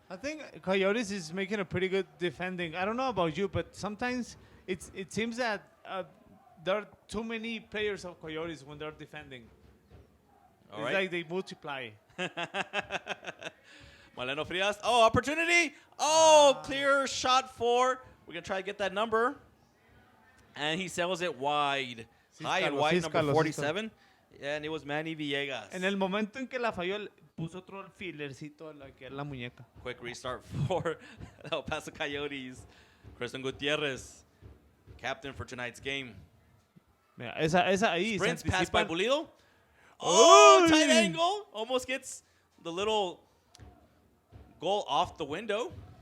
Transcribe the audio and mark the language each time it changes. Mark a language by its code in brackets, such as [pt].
[en] I think Coyotes is making a pretty good defending. I don't know about you, but sometimes it seems that there are too many players of Coyotes when they're defending. It's like they multiply. Maleno Frias. Oh, opportunity. Oh, clear shot for. We're going to try to get that number. And he sells it wide. High and wide, number 47. And it was Manny Villegas. [es] En el momento en que la falló, puso otro alfilercito a la muñeca. [en] Quick restart for the El Paso Coyotes. Kristen Gutierrez, captain for tonight's game. [es] Mira, esa ahí. [en] Sprints pass by Pulido. Oh, tight angle. Almost gets the little goal off the window.